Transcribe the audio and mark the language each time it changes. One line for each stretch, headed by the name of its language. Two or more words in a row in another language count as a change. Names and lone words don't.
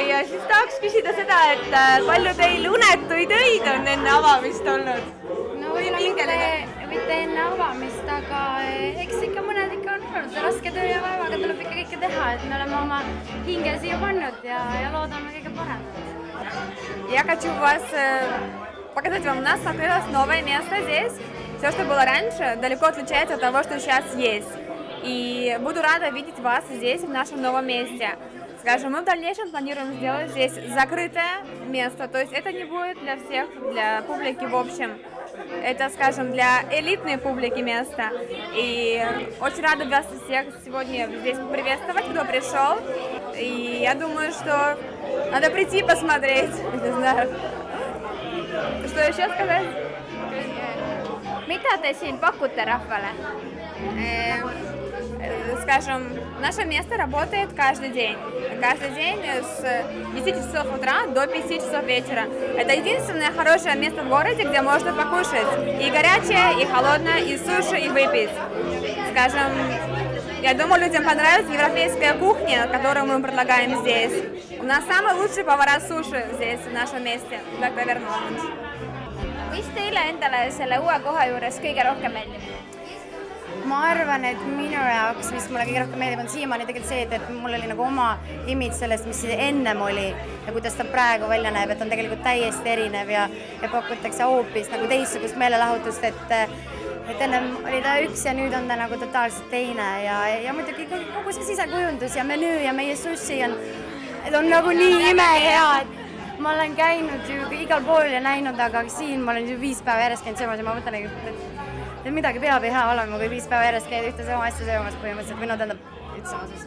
Estonian: Ja siis tahaks küsida seda, et palju teil unetuid öid on enne avamist olnud? No mitte enne avamist, aga eks ikka mõned ikka on olnud. Raske töö ja vaevaga tuleb ikka kõike teha, et me oleme oma hinge siia pannud ja loodame kõige paremat.
Russian: Я хочу показать вам, у нас открылось новое место здесь. Все, что было раньше, далеко отличается от того, что сейчас есть. И буду рада видеть вас здесь, в нашем новом месте. Скажем, мы в дальнейшем планируем сделать здесь закрытое место, то есть это не будет для всех, для публики в общем. Это, скажем, для элитной публики место. И очень рада вас всех сегодня здесь приветствовать, кто пришел. И я думаю, что надо прийти посмотреть, не знаю. Что еще сказать?
Estonian: Mida te siin pakute rahvale?
Russian: Скажем, наше место работает каждый день. Каждый день с 10 часов утра до 5 часов вечера. Это единственное хорошее место в городе, где можно покушать и горячее, и холодное, и суши, и выпить. Скажем, я думаю, людям понравится европейская кухня, которую мы предлагаем здесь. У нас самые лучшие повара суши здесь, в нашем месте. Так, наверное,
Estonian: Mis teile endale selle uue koha juures kõige rohkem meeldib? Ma arvan, et minu jaoks, mis mulle kõige rohkem meeldib, on siiamaani tegelikult see, et mul oli nagu oma imidž sellest, mis ennem oli ja kuidas ta praegu välja näeb, et on tegelikult täiesti erinev ja pakutakse hoopis nagu teistsugust meelelahutust, et ennem oli ta üks ja nüüd on ta nagu totaalselt teine ja muidugi kogu see sisekujundus ja menüü ja meie sushi on nagu nii imehea, et ma olen käinud ju igal pool ja näinud, aga siin ma olen ju 5 päeva järjest käinud söömas ja ma mõtlen, et midagi peab hea olema, kui 5 päeva järjest käid ühte sama asja söömas põhimõtteliselt, või no tähendab üldse sama siis.